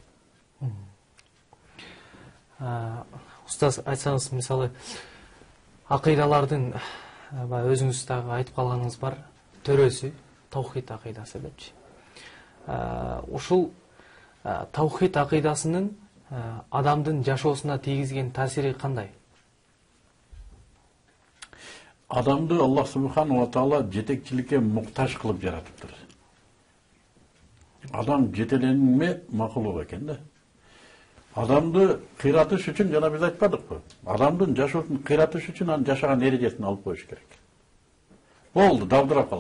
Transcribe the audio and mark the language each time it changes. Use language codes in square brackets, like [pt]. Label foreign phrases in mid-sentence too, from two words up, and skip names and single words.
[ky] Устаз, айтсаңыз, мисалы, акыйдалардын өзүңүз дагы айтып калганыңыз бар, төрөсү таухид акыйдасы депчи. Ушул таухид акыйдасынын адамдын жашоосуна тийгизген таасири кандай? Адамды Аллах [ar] سبحانه وتعالى [ky] жетекчиликке муктаж кылып жаратыптыр. Адам жетеленме макулук экен да. Адамды кыйратыш үчүн жана биз айтпадыкпы? Адамдын жашоосун кыйратыш үчүн анын жашаган эрежесин алып коюш керек. Болду, дабдырап калат.